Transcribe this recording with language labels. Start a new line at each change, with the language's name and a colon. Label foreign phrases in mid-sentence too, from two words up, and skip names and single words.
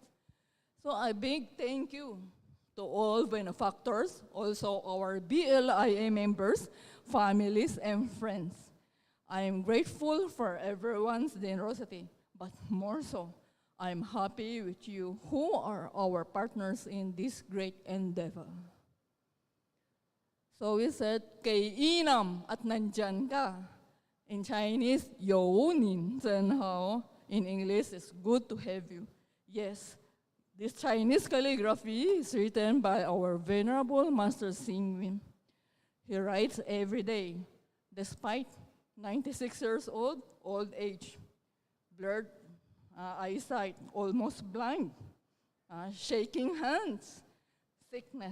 English: So a big thank you to all benefactors, also our BLIA members, families, and friends. I am grateful for everyone's generosity, but more so, I'm happy with you who are our partners in this great endeavor. So we said,
Filipino: kay inam at nandyan ka.
English: In Chinese,
Chinese: 有你真好.
English: In English, it's good to have you. Yes, this Chinese calligraphy is written by our Venerable Master Singwin. He writes every day, despite 96 years old age, blurred eyesight, almost blind, shaking hands, sickness.